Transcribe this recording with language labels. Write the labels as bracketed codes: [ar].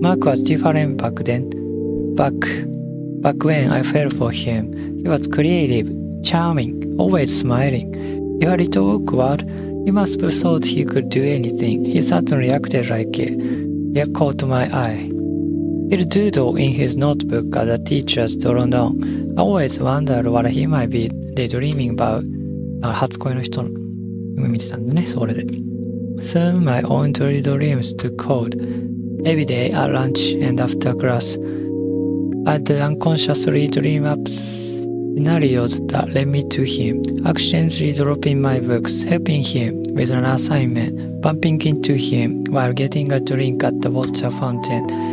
[en] Mark was different back then. Back when I fell for him, he was creative, charming, always smiling. You are a little awkward. You must have thought he could do anything. He certainly acted like it. It caught my eye. He'd doodle in his notebook at the teacher's drawn down. I always wondered what he might be daydreaming about. [ja] 初恋の人の夢見てたんだね、それで。 [en] Soon my own dreams took hold. Every day at lunch and after class, I'd unconsciously dream up scenarios that led me to him, accidentally dropping my books, helping him with an assignment, bumping into him while getting a drink at the water fountain.